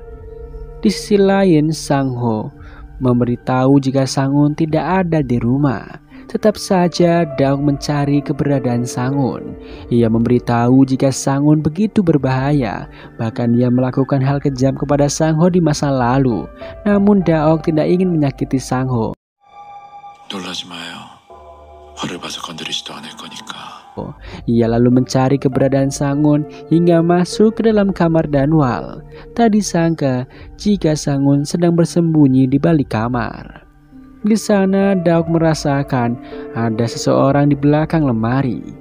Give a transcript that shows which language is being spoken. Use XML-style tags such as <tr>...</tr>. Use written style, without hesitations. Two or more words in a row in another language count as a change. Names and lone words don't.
<id>Di sisi lain Sang-ho memberitahu jika Sang-un tidak ada di rumah. Tetap saja Daok mencari keberadaan Sang-un. Ia memberitahu jika Sang-un begitu berbahaya. Bahkan ia melakukan hal kejam kepada Sang-ho di masa lalu. Namun Daok tidak ingin menyakiti Sang-ho.</id> <ko>놀라지 마요. 화를 봐서 건드리지도 않을 거니까.</ko> <id>Ia lalu mencari keberadaan Sang-un hingga masuk ke dalam kamar Danwal. Tak disangka jika Sang-un sedang bersembunyi di balik kamar. Di sana Daok merasakan ada seseorang di belakang lemari.</id>